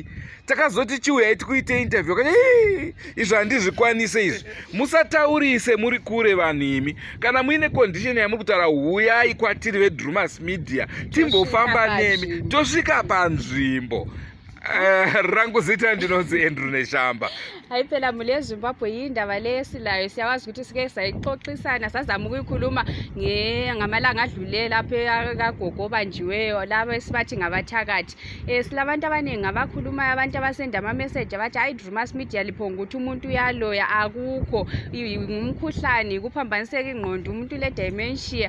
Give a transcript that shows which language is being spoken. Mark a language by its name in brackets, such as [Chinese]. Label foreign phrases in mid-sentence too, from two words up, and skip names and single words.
[Shona] Takazoti chiuyai tikuite interview kati izvi handizvikwanise izvi. Musataurise muri kure vanhu imi. Kana muine condition yamuri kutaura huyai kwatiri veDrewmas Media timbofamba nemi tosvika panzvimbo. Rangu zita ndinonzi Andrew Neshamba. [North Ndebele] Hayiphela mule eZimbabwe yindaba lesilayo siyawazi ukuthi sike sayixoxisana sazama ukuyikhuluma ngamalanga adlulela lapha kaGogo banjiweyo laba esibathi ngabathakathi. Silabantu abaningi abakhulumayo, abantu abasenda ama message abathi hayi Drewmas Media liphonga ukuthi umuntu uyaloya, akukho, ngumkhuhlane, kuphambaniseka ingqondo, umuntu le dementia.